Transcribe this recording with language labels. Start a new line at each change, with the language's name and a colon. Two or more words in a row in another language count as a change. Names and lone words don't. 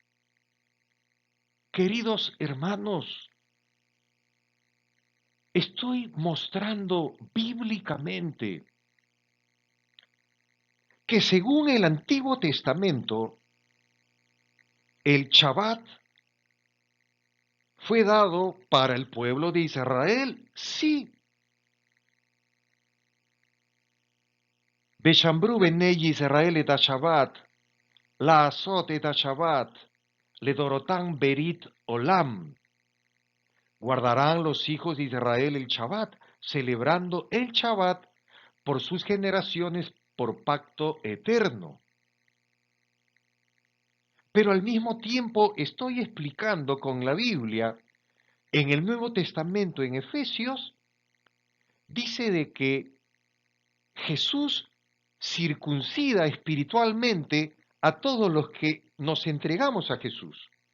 Spanish: Queridos hermanos, estoy mostrando bíblicamente que según el Antiguo Testamento, el Shabbat fue dado para el pueblo de Israel, sí.
Hebrew: ושמרו בני ישראל את השבת ל עשות את השבת ל דרתם ברית עולם.
Spanish: Guardarán los hijos de Israel el Shabbat, celebrando el Shabbat por sus generaciones por pacto eterno. Pero al mismo tiempo estoy explicando con la Biblia En el Nuevo Testamento, en Efesios, dice de que Jesús circuncida espiritualmente a todos los que nos entregamos a Jesús.